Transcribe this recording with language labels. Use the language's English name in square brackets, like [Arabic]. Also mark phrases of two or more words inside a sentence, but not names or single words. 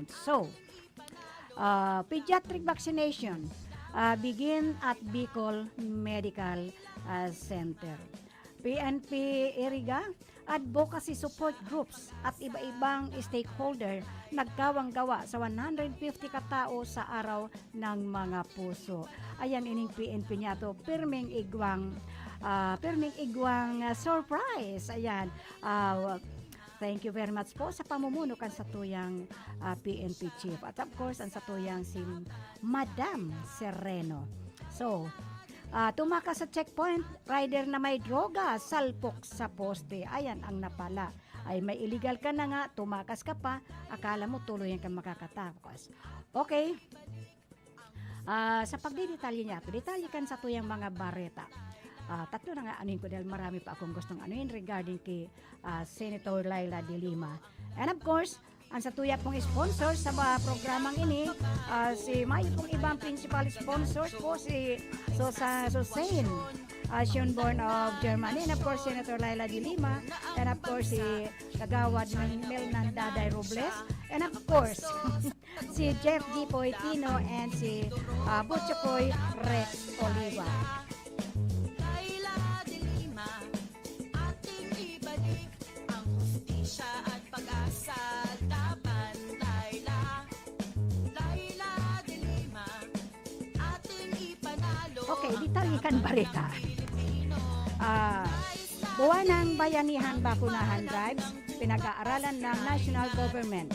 [English] So, pediatric vaccination begin at Bicol Medical Center. PNP Iriga, advocacy support groups [Filipino] at iba-ibang stakeholder nagkawang-gawa sa 150 katao sa araw ng mga puso. [Bikol] Ayan ining PNP niya to, pirming igwang surprise. Ayan, [English] thank you very much [Bikol] po sa pamumuno kan sa tuyang PNP chief at [English] of course [Bikol] ang sa tuyang si Madam Sereno. [Filipino] So, tumakas sa checkpoint, rider na may droga, salpok sa poste. Ayan ang napala. Ay may illegal ka na nga, tumakas ka pa, akala mo tuloy kang makakatakas. Okay. [Bikol] Sa pagdidetalye niya, detalye kan sa tuyang mga bareta. [Filipino] Tatlo na nga anuin ko dahil marami pa akong gustong anuin regarding kay Senator Laila de Lima. [English] And of course, [Bikol] ang sa tuya pong sponsor sa programang ini, si may pong ibang [English] principal sponsors [Bikol] po si Susain Schönborn of Germany, [English] and of course [Bikol] Senator Laila de Lima, [English] and of course [Bikol] si Kagawad Melnan Daday Robles, [English] and of course [Bikol] si Jeff G. Poitino and si Butchokoy Rex Oliva. Laila de Lima, [Filipino] ating ibalik ang hustisya at pag-asa. [Bikol] Okay, detalyikan barita. [Filipino] Buwan ng Bayanihan Bakunahan Drives, pinag-aaralan ng [English] national government.